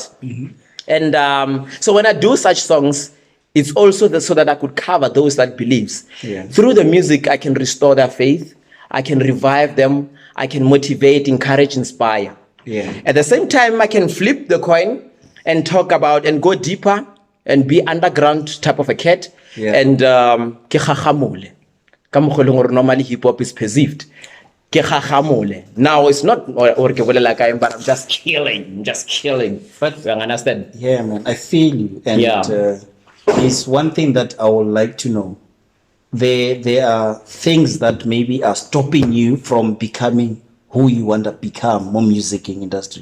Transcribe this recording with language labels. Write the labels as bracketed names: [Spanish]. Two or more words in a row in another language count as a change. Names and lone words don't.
[English] And so when I do such songs, it's also so that I could cover those that believes. Yeah. Through the music, I can restore their faith. I can revive them. I can motivate, encourage, inspire. Yeah. At the same time, I can flip the coin and talk about and go deeper and be underground type of a cat. Yeah. [Southern Sotho] And ke kgakgamole. Ka mokgwa e leng hore [English] normally hip hop is perceived. [Southern Sotho] Ke kgakgamole. [English] Now it's not [Southern Sotho] or ke bolela ka eng, [English] but I'm just killing. But you understand? Yeah, man, I feel you. And Yeah. there's one thing that I would like to know. There are things that maybe are stopping you from becoming who you want to become, more music industry.